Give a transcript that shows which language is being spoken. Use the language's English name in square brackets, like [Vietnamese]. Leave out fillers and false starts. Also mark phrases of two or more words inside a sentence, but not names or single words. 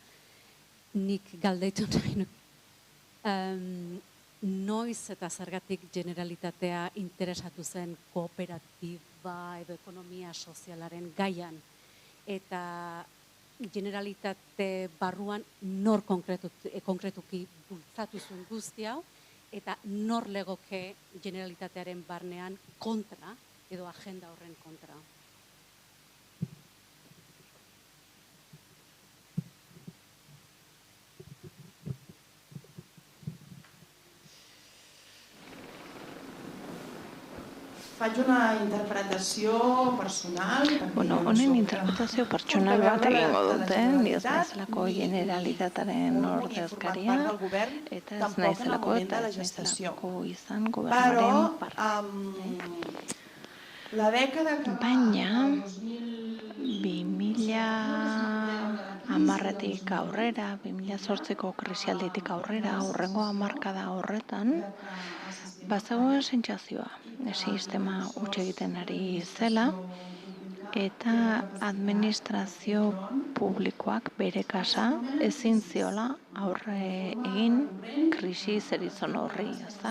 [Basque] Nik galdeitu nahi noiz eta zergatik Generalitatea interesatu zen kooperatiba edo ekonomia sozialaren gaian. Eta Generalitate barruan nor konkretuki bultzatu zuen guzti hau, eta nor legoke Generalitatearen barnean kontra edo agenda horren kontra. [Catalan] Faig una interpretació personal. [Basque] Honen interpretazio pertsonal bat egingo dute, ni ez naizelako Generalitatearen ordezkaria, eta ez naizelako izan gobernuaren parte. Baina 2010-etik aurrera, 2008ko krisialditik aurrera, hurrengo hamarkada horretan, bazegoen sentsazioa, sistema huts egiten ari zela, eta administrazio publikoak bere kasa ezin ziola aurre egin krisi zerizon horri, ezta?